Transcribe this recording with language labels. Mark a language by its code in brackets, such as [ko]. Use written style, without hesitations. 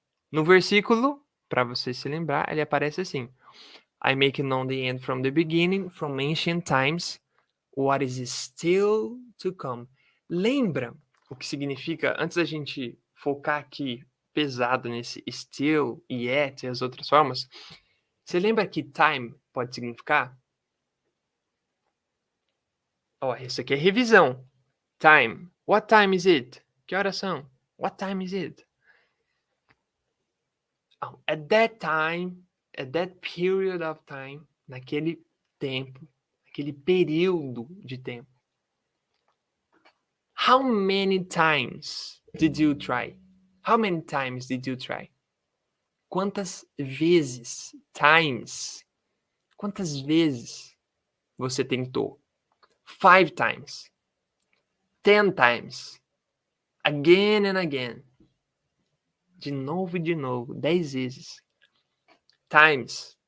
[pt] No versículo, para você se lembrar, ele aparece assim: [en] I make known the end from the beginning, from ancient times, what is still to come. [pt] Lembra o que significa, antes da gente focar aqui pesado nesse still, yet e as outras formas, você lembra que time pode significar? Ó, isso aqui é revisão. [en] Time. What time is it? [pt] Que horas são? [en] What time is it? At that time, at that period of time, [pt] naquele tempo, naquele período de tempo. [en] How many times did you try? How many times did you try? [pt] Quantas vezes? Times. Quantas vezes você tentou? [en] 5 times. 10 times. Again and again. [pt] De novo e de novo. 10 vezes. Times.